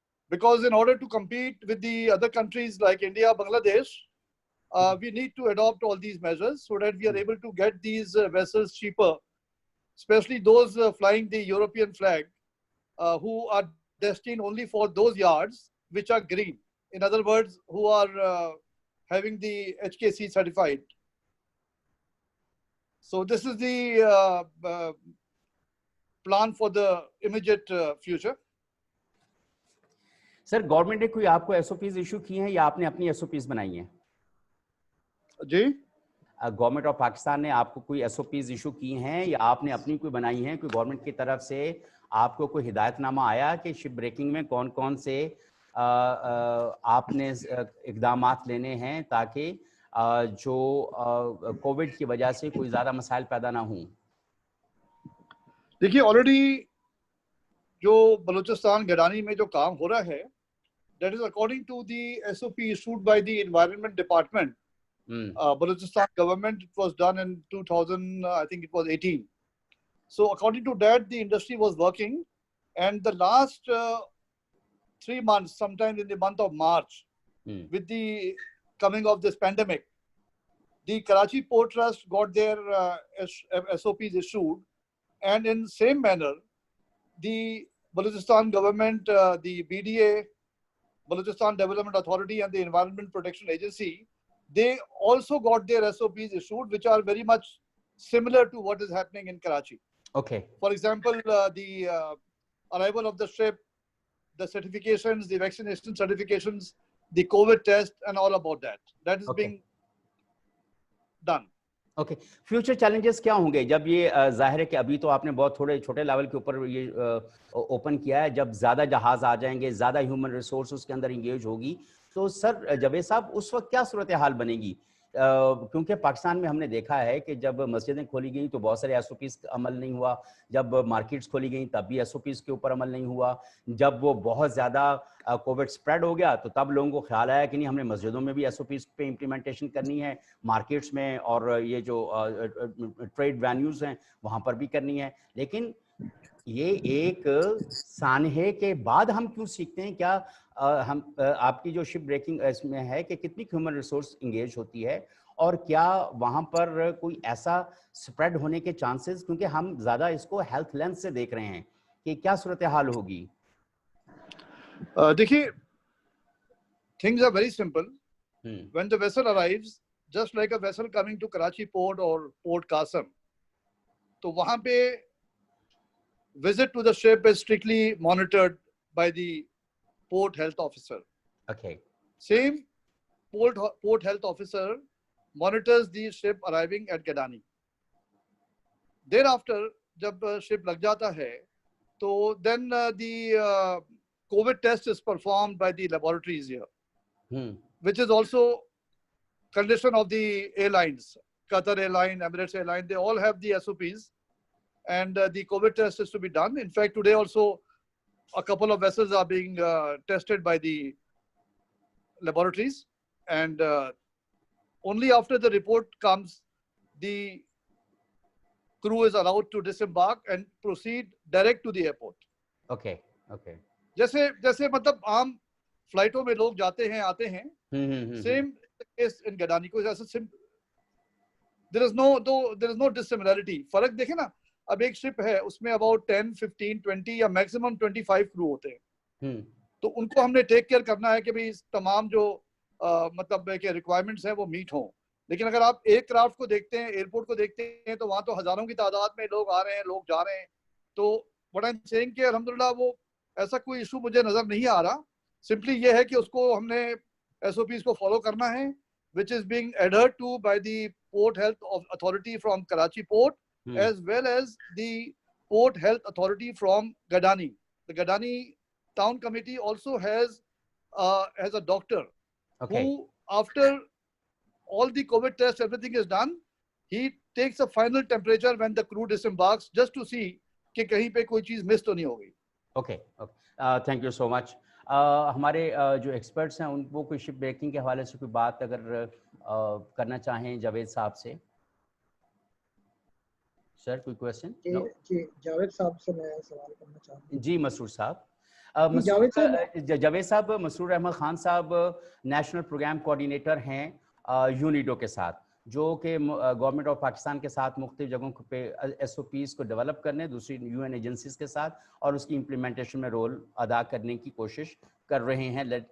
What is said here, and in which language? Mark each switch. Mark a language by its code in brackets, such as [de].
[en] Because in order to compete with the other countries like India, Bangladesh, we need to adopt all these measures so that we are able to get these vessels cheaper, especially those flying the European flag, who are destined only for those yards which are green. In other words, who are having the HKC certified. So this is the plan for the immediate future. [ur] Sir government نے کوئی آپ کو S O Ps issue کی ہیں یا آپ نے اپنی ایس او پیز بنائی ہیں؟ جی گورنمنٹ آف پاکستان نے آپ کو کوئی ایس او پیز ایشو کی ہیں یا آپ نے اپنی کوئی بنائی ہیں؟ کوئی گورنمنٹ کی طرف سے آپ کو کوئی ہدایت نامہ آیا کہ شپ بریکنگ میں کون کون سے آپ نے اقدامات لینے ہیں تاکہ جو کووڈ کی وجہ سے کوئی زیادہ مسائل پیدا نہ ہوں؟ دیکھیے آلریڈی جو بلوچستان گڈانی میں جو کام ہو رہا ہے, [en] that is according to the SOP issued by the Environment Department. Balochistan government, it was done in 2000, I think it was 18. So according to that, the industry was working, and the last 3 months, sometime in the month of March, with the coming of this pandemic, the Karachi Port Trust got their SOPs issued, and in same manner, the Balochistan government, the BDA, Balochistan Development Authority and the Environment Protection Agency, they also got their SOPs issued, which are very much similar to what is happening in Karachi. Okay. For example, the arrival of the ship, the certifications, the vaccination certifications, the COVID test, and all about that. That is being done. [ur] Okay, future challenges کیا ہوں گے جب یہ ظاہر ہے کہ ابھی تو آپ نے بہت تھوڑے چھوٹے لیول کے اوپر یہ اوپن کیا ہے, جب زیادہ جہاز آ جائیں گے, زیادہ ہیومن ریسورس اس کے اندر انگیج ہوگی, تو سر جاوید صاحب اس وقت کیا صورتحال بنے گی؟ کیونکہ پاکستان میں ہم نے دیکھا ہے کہ جب مسجدیں کھولی گئیں تو بہت سارے ایس او پیز عمل نہیں ہوا, جب مارکیٹس کھولی گئیں تب بھی ایس او پیز کے اوپر عمل نہیں ہوا, جب وہ بہت زیادہ کووڈ اسپریڈ ہو گیا تو تب لوگوں کو خیال آیا کہ نہیں ہم نے مسجدوں میں بھی ایس او پیز پہ امپلیمنٹیشن کرنی ہے, مارکیٹس میں اور یہ جو ٹریڈ وینیوز ہیں وہاں پر بھی کرنی ہے. لیکن یہ ایک سانحے کے بعد ہم کیوں سیکھتے ہیں؟ کیا ہم آپ کی جو شپ بریکنگ اس میں ہے کہ کتنی ہیومن ریسورس انگیج ہوتی ہے، اور کیا وہاں پر کوئی ایسا سپریڈ ہونے کے چانسز، کیونکہ ہم زیادہ اس کو ہیلتھ لینس سے دیکھ رہے ہیں کہ کیا صورتحال ہوگی؟ [en] دیکھیے things are very simple. When the vessel arrives, just like a vessel coming to Karachi port or Port Qasim, [ur] تو وہاں پہ [en] visit to the ship is strictly monitored by the port health officer. Okay. Same port health officer monitors the ship arriving at Gadani. Thereafter, [ur] جب ship لگ جاتا ہے تو [en] then the COVID test is performed by the laboratories here, which is also condition of the airlines. Qatar Airline, Emirates Airline, they all have the SOPs, and the COVID test is to be done. In fact, today also a couple of vessels are being tested by the laboratories, and only after the report comes, the crew is allowed to disembark and proceed direct to the airport. Okay, okay. [ur] جیسے مطلب عام فلائٹوں میں لوگ جاتے ہیں آتے ہیں، same case ان گڈانی کو [en] there is no dissimilarity. [ur] فرق دیکھیں نا، اب ایک شپ ہے اس میں about 10, 15, 20 یا میکسیمم 25 کرو ہوتے ہیں، تو ان کو ہم نے ٹیک کیئر کرنا ہے کہ بھائی تمام جو مطلب کہ ریکوائرمنٹس ہیں وہ میٹ ہوں. لیکن اگر آپ ایئر کرافٹ کو دیکھتے ہیں، ایئرپورٹ کو دیکھتے ہیں، تو وہاں تو ہزاروں کی تعداد میں لوگ آ رہے ہیں، لوگ جا رہے ہیں. تو [en] what I'm saying [ur] کہ الحمدللہ وہ ایسا کوئی ایشو مجھے نظر نہیں آ رہا. سمپلی یہ ہے کہ اس کو ہم نے SOPs کو فالو کرنا ہے, [en] which is being adhered to by the Port Health Authority from Karachi Port, as well as the Port Health Authority from Gadani. The Gadani Town Committee also has a doctor who, after all the COVID tests, everything is done, he takes a final temperature when the crew disembarks just to see [ur] کہ کہیں پہ کوئی چیز مس تو نہیں ہوگی. Okay thank you so مچ. ہمارے جو ایکسپرٹس ہیں ان کو کوئی شپ بریکنگ کے حوالے سے کوئی بات اگر کرنا چاہیں جاوید صاحب سے. سر کوئی کویسچن؟ جی جاوید صاحب سے میں سوال کرنا چاہوں گا. جی مسرور صاحب. جاوید صاحب, مسرور احمد خان صاحب نیشنل پروگرام کوآرڈینیٹر ہیں یونیڈو کے ساتھ, جو کہ گورنمنٹ آف پاکستان کے ساتھ مختلف جگہوں پہ SOPs کو ڈیولپ کرنے, دوسری UN ایجنسیز کے ساتھ, اور اس کی امپلیمنٹیشن میں رول ادا کرنے کی کوشش کر رہے ہیں.